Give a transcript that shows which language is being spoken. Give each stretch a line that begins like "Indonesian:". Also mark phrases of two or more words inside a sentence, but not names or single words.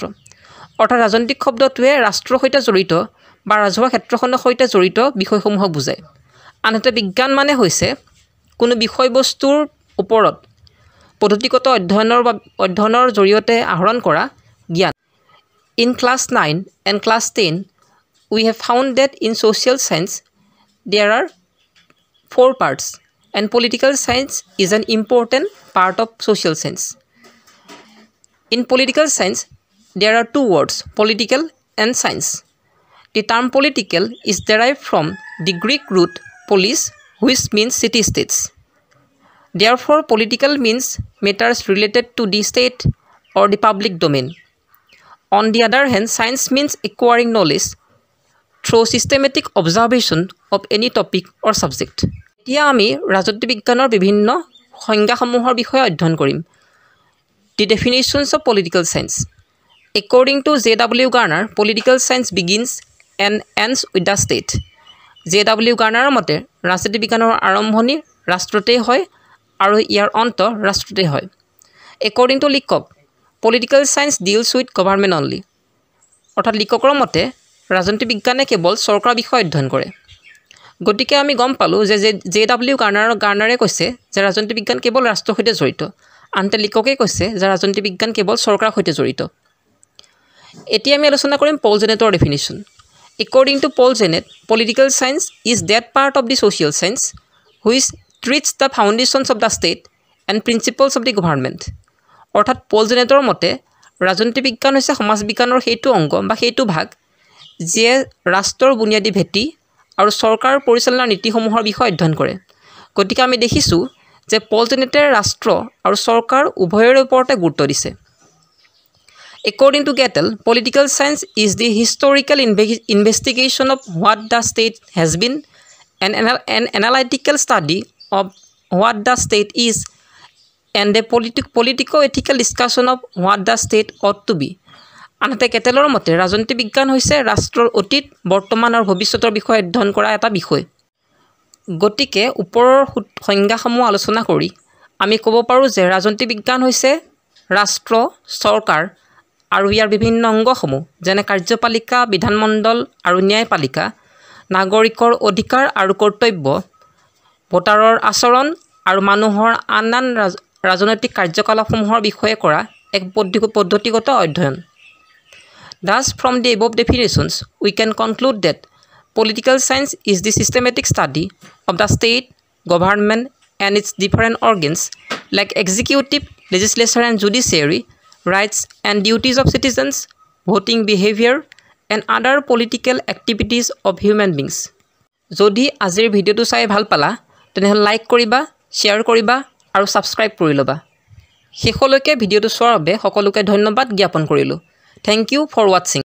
Assamese: অৰ্থাৎ ৰাজনৈতিক শব্দটোৱে ৰাষ্ট্ৰৰ সৈতে জড়িত বা ৰাজহুৱা ক্ষেত্ৰখনৰ সৈতে জড়িত বিষয়সমূহক বুজায়। আনহাতে বিজ্ঞান মানে হৈছে কোনো বিষয়বস্তুৰ ওপৰত পদ্ধতিগত অধ্যয়নৰ জৰিয়তে আহৰণ কৰা জ্ঞান।
English: In class 9 and class 10, we have found that in social science there are 4 parts and political science is an important part of social science. In political science, there are 2 words, political and science. The term political is derived from the Greek root polis, which means city-states. Therefore, political means matters related to the state or the public domain. On the other hand, science means acquiring knowledge through systematic observation of any topic or subject.
Assamese: এতিয়া আমি ৰাজনীতি বিজ্ঞানৰ বিভিন্ন সংজ্ঞাসমূহৰ বিষয়ে অধ্যয়ন কৰিম।
English: The definitions of political science. According to J.W. Garner, political science begins and ends with the state. J.W.
Assamese: Garnerৰ মতে ৰাজনীতি বিজ্ঞানৰ আৰম্ভণি ৰাষ্ট্ৰতেই হয় আৰু ইয়াৰ অন্ত ৰাষ্ট্ৰতেই হয়।
English: According to লিকক, political science deals with government only.
Assamese: অৰ্থাৎ লিখকৰ মতে ৰাজনীতি বিজ্ঞানে কেৱল চৰকাৰ বিষয় অধ্যয়ন কৰে। গতিকে আমি গম পালোঁ যে J.W. গাৰ্নাৰে কৈছে যে ৰাজনীতি বিজ্ঞান কেৱল ৰাষ্ট্ৰৰ সৈতে জড়িত, আনহাতে লিখকে কৈছে যে ৰাজনীতি বিজ্ঞান কেৱল চৰকাৰৰ সৈতে জড়িত। এতিয়া আমি আলোচনা কৰিম পল জেনেটৰ ডেফিনিশ্যন।
English: According to Paul Janet, political science is that part of the social science which treats the foundations of the state and principles of the government.
Assamese: অৰ্থাৎ পল জেনেটৰ মতে ৰাজনীতি বিজ্ঞান হৈছে সমাজ বিজ্ঞানৰ সেইটো অংগ বা সেইটো ভাগ যিয়ে ৰাষ্ট্ৰৰ বুনিয়াদী ভেটি আৰু চৰকাৰ পৰিচালনাৰ নীতিসমূহৰ বিষয়ে অধ্যয়ন কৰে। গতিকে আমি দেখিছোঁ যে পল জেনেটে ৰাষ্ট্ৰ আৰু চৰকাৰ উভয়ৰে ওপৰতে গুৰুত্ব দিছে।
English: According to Gettel, political science is the historical investigation of what the state has been, an analytical study of what the state is, and a politico-ethical discussion of what the state ought to be.
Assamese: আনহাতে কেটেলৰ মতে ৰাজনীতি বিজ্ঞান হৈছে ৰাষ্ট্ৰৰ অতীত, বৰ্তমান আৰু ভৱিষ্যতৰ বিষয়ে অধ্যয়ন কৰা এটা বিষয়। গতিকে ওপৰৰ সংজ্ঞাসমূহ আলোচনা কৰি আমি ক'ব পাৰোঁ যে ৰাজনীতি বিজ্ঞান হৈছে ৰাষ্ট্ৰ, চৰকাৰ আৰু ইয়াৰ বিভিন্ন অংগসমূহ যেনে কাৰ্যপালিকা, বিধানমণ্ডল আৰু ন্যায়পালিকা, নাগৰিকৰ অধিকাৰ আৰু কৰ্তব্য, ভোটাৰৰ আচৰণ আৰু মানুহৰ আন আন ৰাজনৈতিক কাৰ্যকলাপসমূহৰ বিষয়ে কৰা এক পদ্ধতিগত অধ্যয়ন।
English: Thus, from the above definitions, we can conclude that political science is the systematic study of the state, government, and its different organs like executive, legislature, and judiciary, rights and duties of citizens, voting behavior, and other political activities of human beings.
Assamese: যদি আজিৰ ভিডিঅ'টো চাই ভাল পালা তেনেহ'লে লাইক কৰিবা, শ্বেয়াৰ কৰিবা আৰু ছাবস্ক্ৰাইব কৰি ল'বা। শেষলৈকে ভিডিঅ'টো চোৱাৰ বাবে সকলোকে ধন্যবাদ জ্ঞাপন কৰিলোঁ।
English: Thank you for watching.